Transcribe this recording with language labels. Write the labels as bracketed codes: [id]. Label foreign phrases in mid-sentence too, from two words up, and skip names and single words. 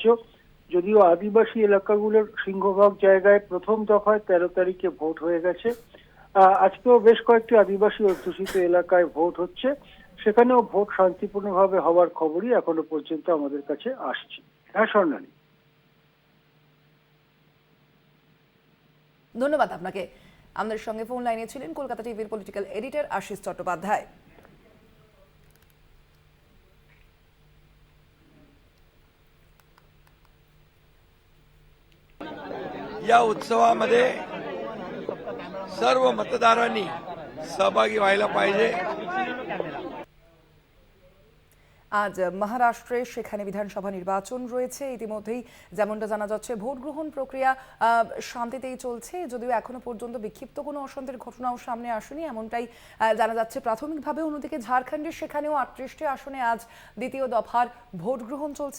[bn] যদিও আদিবাসী এলাকাগুলোর সিংহভাগ জায়গায় প্রথম দফায় 13 তারিখে ভোট হয়ে গেছে, আজকেও বেশ কয়েকটি আদিবাসী অধ্যুষিত এলাকায় ভোট হচ্ছে। সেখানেও ভোট শান্তিপূর্ণভাবে হওয়ার খবরই এখনো পর্যন্ত আমাদের কাছে আসছে। হ্যাঁ স্বর্ণালী, ধন্যবাদ আপনাকে। আমাদের সঙ্গে ফোন লাইনে ছিলেন কলকাতা টিভির পলিটিক্যাল এডিটর আশিস চট্টোপাধ্যায়। [mr] या उत्सवामध्ये सर्व मतदारांनी सहभागी व्हायला पाहिजे। [bn] আজ মহারাষ্ট্রে সেখানে বিধানসভা নির্বাচন রয়েছে। ইতিমধ্যেই যেমনটা জানা যাচ্ছে ভোট গ্রহণ প্রক্রিয়া শান্তিতেই চলছে, যদিও এখনো পর্যন্ত বিক্ষিপ্ত কোনো অশান্তির ঘটনাও সামনে আসেনি এমনটাই জানা যাচ্ছে প্রাথমিকভাবে। অন্যদিকে ঝাড়খণ্ডের সেখানেও 38টি আসনে আজ দ্বিতীয় দফার ভোট গ্রহণ চলছে।